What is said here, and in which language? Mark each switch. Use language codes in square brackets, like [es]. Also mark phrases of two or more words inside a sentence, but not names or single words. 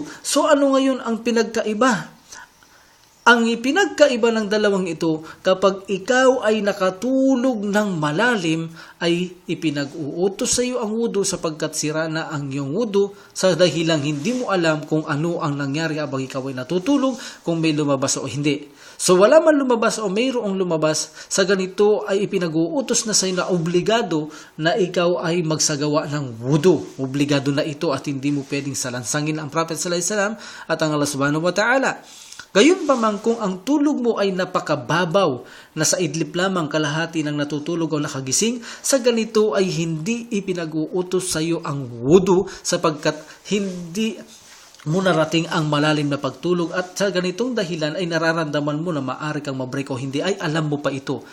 [tl] So ano ngayon ang pinagkaiba? Ang ipinagkaiba ng dalawang ito, kapag ikaw ay nakatulog ng malalim, ay ipinag-uutos sa iyo ang wudu sapagkat sira na ang iyong wudu sa dahilang hindi mo alam kung ano ang nangyari habang ikaw ay natutulog, kung may lumabas o hindi. So wala man lumabas o mayroong lumabas, sa ganito ay ipinag-uutos na sa iyo na obligado na ikaw ay magsagawa ng wudu. Obligado na ito at hindi mo pwedeng salansangin ang Prophet [ar] صلى الله عليه وسلم [tl] at ang Allah [ar] سبحانه وتعالى. [tl] Gayon pa man kung ang tulog mo ay napakababaw, nasa idlip lamang kalahati ng natutulog o nakagising, sa ganito ay hindi ipinag-uutos sa iyo ang wudu sapagkat hindi mo narating ang malalim na pagtulog at sa ganitong dahilan ay nararamdaman mo na maaari kang mabreak o hindi, ay alam mo pa ito.